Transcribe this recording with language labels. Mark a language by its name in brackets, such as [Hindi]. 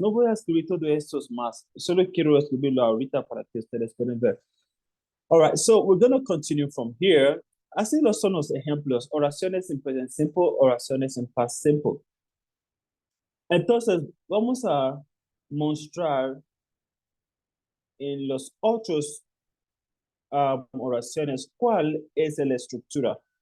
[Spanish] No voy a escribir todo esto más. Solo quiero escribirlo ahorita para que ustedes puedan ver. [English] All right. So we're going to continue from here. [Spanish] Así los son los ejemplos. Oraciones en present simple, oraciones en past simple. Entonces, vamos a mostrar en los otros oraciones cuál es la estructura.